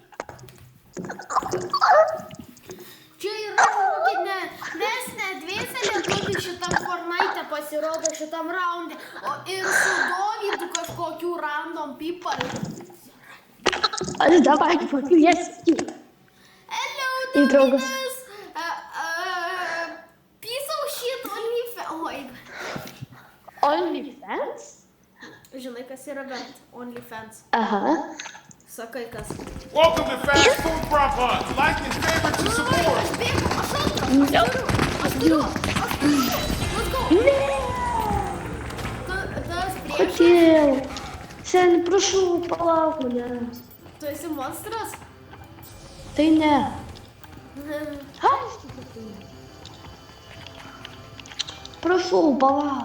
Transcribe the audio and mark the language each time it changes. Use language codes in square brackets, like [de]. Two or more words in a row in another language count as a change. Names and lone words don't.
[lt] Čia yra mes ne dviese lietuviai šitam Fortnite pasirodo šitam raunde, o ir su Dovydu kažkokių [en] random people. [lt] Aš davai pakviesti. [en] Hello, [lt] Į draugus. Dovydas! [en] Piece of shit OnlyFans. [lt] Oi, OnlyFans? žinai, kas yra bent OnlyFans. Aha. Sakai, kas. [en] Welcome to Fast Food Prop Hunt. Like and favorite to support. [lt] Aš bėgu, aš antras. [en] No. [lt] Aš turiu. [en] Let's go. [lt] Ne. Tas priešas. Kodėl? Seni, prašau, palauk manęs. Tu esi monstras? Tai ne. Aš prašau, palauk.